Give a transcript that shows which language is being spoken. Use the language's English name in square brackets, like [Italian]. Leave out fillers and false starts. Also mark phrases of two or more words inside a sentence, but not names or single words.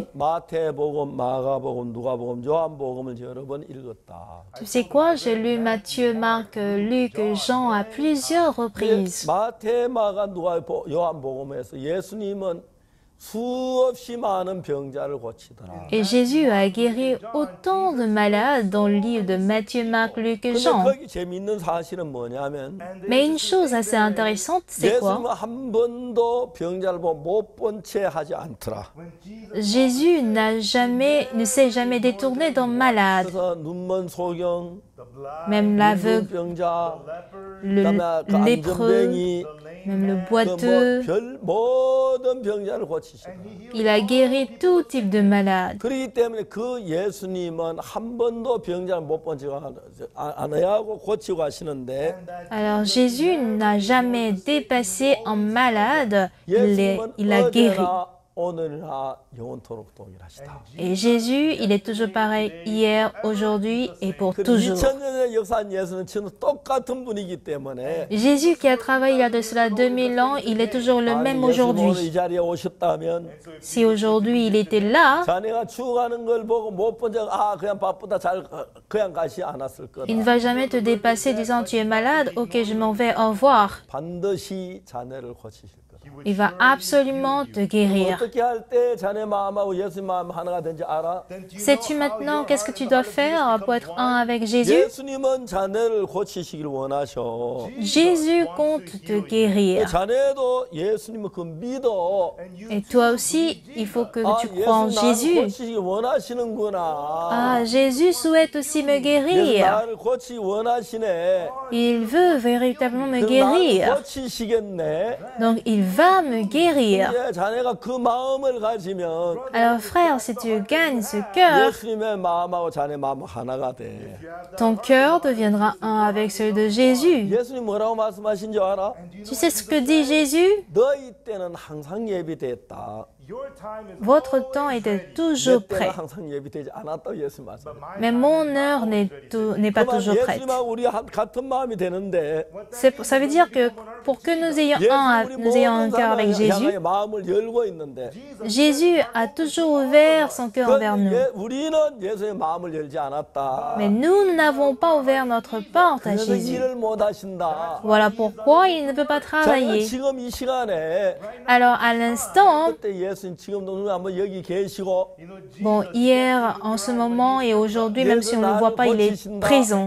[Korean] 나는 마태복음, 마가복음, 누가복음, 요한복음을 여러 번 읽었다. [French] Tu sais quoi? J'ai lu Matthieu, Marc, Luc, Jean à plusieurs reprises. [Korean] 마태, 마가, 누가, 요한복음에서 예수님은 수없이 많은 병자를 고치더라. [French] Et Jésus a guéri autant de malades dans le livre de Matthieu, Marc, Luc et [Korean] 근데 [French] Jean. [Korean] 거기 재미있는 사실은 뭐냐면 [French] Mais une chose assez intéressante, c'est quoi? [Korean] 예수님은 한 번도 병자를 못 본 채 하지 않더라. [French] Jésus ne s'est jamais détourné d'un malade. [Korean] 그래서 눈먼 소경, [French] Même l'aveugle, [Korean] 병자, [French] le [Korean] 그다음에 [French] lépreux, [Korean] 안전뱅이, [French] même le boiteux, [Korean] 별 모든 병자를 고치시더라. [French] il a guéri tout type de malades. [Korean] 그렇기 때문에 그 예수님은 한 번도 병자를 못 본 적을 안 하고 고치고 하시는데 [French] Alors Jésus n'a jamais dépassé un malade, [Korean] 예수님은 [French] il a guéri. [Korean] 어제나 오늘이나 영원토록 동일하시다. [French] Et Jésus, il est toujours pareil hier, aujourd'hui et pour [Korean] 그 [French] toujours. [Korean] 2000년의 역사한 예수는 지금 똑같은 분이기 때문에 [French] Jésus qui a travaillé il y a de cela 2000 ans, il est toujours le même [Korean] 예수님 오늘 [French] aujourd'hui. [Korean] 이 자리에 오셨다면 [French] Si aujourd'hui il était là, [Korean] 자네가 죽어가는 걸 보고 못 본 적 그냥 바쁘다 잘 그냥 가시 않았을 거다. [French] il ne va jamais te dépasser disant tu es malade, ok je m'en vais, au revoir. [Korean] 반드시 자네를 고치실 거다. [French] Il va absolument te guérir. [Korean] 어떻게 할 때 자네 마음하고 예수님 마음 하나가 된지 알아? [French] Sais-tu maintenant qu'est-ce que tu dois faire pour être un avec Jésus? [Korean] 예수님은 자네를 고치시길 원하셔. [French] Jésus compte te guérir. [Korean] 자네도 예수님을 그 믿어. [French] Et toi aussi, il faut que tu crois en [Korean] 예수님 나를 [French] Jésus. [Korean] 고치시길 원하시는구나. [French] Ah, Jésus souhaite aussi me [Korean] 예수 [French] guérir. [Korean] 나를 고치기 원하시네. [French] Il veut véritablement me [Korean] 나를 [French] guérir. [Korean] 고치시겠네. [French] Donc, il va me guérir. [Korean] 이제 자네가 그 마음을 가지면 [French] Alors, frère, si tu gagnes ce cœur, [Korean] 예수님의 마음하고 자네 마음 하나가 돼. [French] ton cœur deviendra un avec celui de Jésus. [Korean] 예수님 뭐라고 말씀하신 줄 알아? [French] Tu sais ce que dit Jésus? [Korean] 너희 때는 항상 예비됐다. [French] Votre temps était toujours [Korean] 내 때는 [French] prêt. [Korean] 항상 예비되지 않았다고 예수님 말씀. [French] Mais mon heure n'est pas toujours prête. [Korean] 예수님하고 우리 같은 마음이 되는데 [French] Ça veut dire que pour que nous ayons un cœur avec Jésus, [Korean] 향하여 마음을 열고 있는데 [French] Jésus a toujours ouvert son cœur envers nous. [Korean] 우리는 예수의 마음을 열지 않았다. [French] Mais nous n'avons pas ouvert notre porte à [Korean] 그래서 [French] Jésus. [Korean] 일을 못 하신다. [French] Voilà pourquoi il ne peut pas [Korean] 자, [French] travailler. [Korean] 지금 이 시간에 [French] Alors à l'instant, [Korean] 그때 예수님 지금도 눈 한번 여기 계시고 [French] bon, hier, en ce moment et aujourd'hui, même si on ne le voit pas, il est présent.